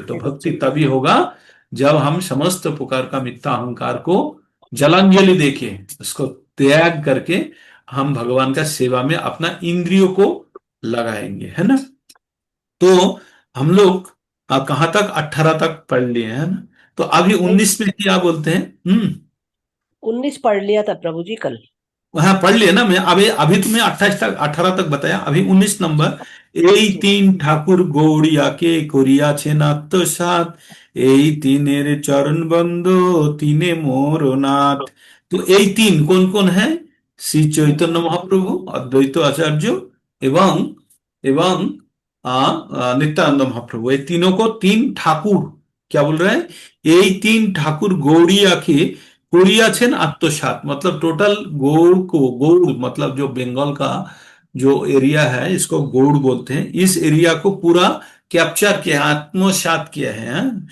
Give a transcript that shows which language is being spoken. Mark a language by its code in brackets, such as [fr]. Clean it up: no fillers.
[hi] तो भक्ति तभी होगा जब हम समस्त प्रकार का मिथ्या अहंकार को जलांजलि देखें, उसको त्याग करके हम भगवान का सेवा में अपना इंद्रियों को लगाएंगे, है ना। तो हम लोग कहां तक? 18 तक पढ़ लिए, है ना। तो अभी 19 में क्या बोलते हैं? 19 पढ़ लिया था प्रभु जी कल। हाँ पढ़ लिए ना। मैं अभी अभी तुम्हें 28 तक 18 तक बताया, अभी 19 नंबर। [bn] এই তিন ঠাকুর গৌড়িয়াকে করিয়াছে আত্মসাৎ, এই তিনের চরণ বন্দ তিনে মোর নাথ। [hi] तो এই तीन कौन कौन है? श्री चैतन्य महाप्रभु, अद्वैत आचार्य एवं एवं नित्यानंद महाप्रभु। ये तीनों को तीन ठाकुर क्या बोल रहे हैं? [bn] এই तीन ठाकुर গৌড়িয়াকে করিয়াছেন आत्मसात, [hi] मतलब टोटल गौड़ को, गौड़ मतलब जो बंगाल का जो एरिया है इसको गौड़ बोलते हैं, इस एरिया को पूरा कैप्चर किया, आत्मसात किया है, हाँ?